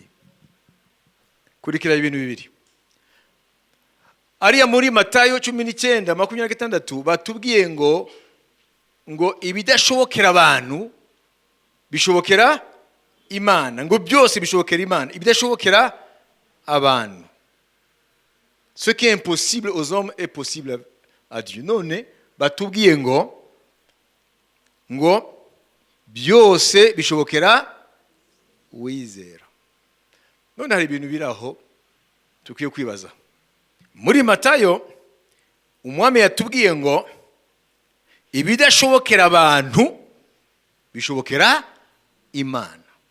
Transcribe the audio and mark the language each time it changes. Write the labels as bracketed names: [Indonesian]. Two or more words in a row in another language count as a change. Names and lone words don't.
[Kinyarwanda] Kurikira ibintu bibiri. Ariya muri Matayo 19:26 batubwiye ngo ibidashobokera abantu bishobokera Imana. Ngo byose bishobokera Imana, ibidashobokera abantu. [French] Ce qui est impossible aux hommes est possible à Dieu. [Kinyarwanda] None batubwiye ngo byose bishobokera uwizera. None hari ibintu biraho tukwiye kwibaza. Muri Matayo umwami yatubwiye ngo ibidashobokera abantu bishobokera Imana.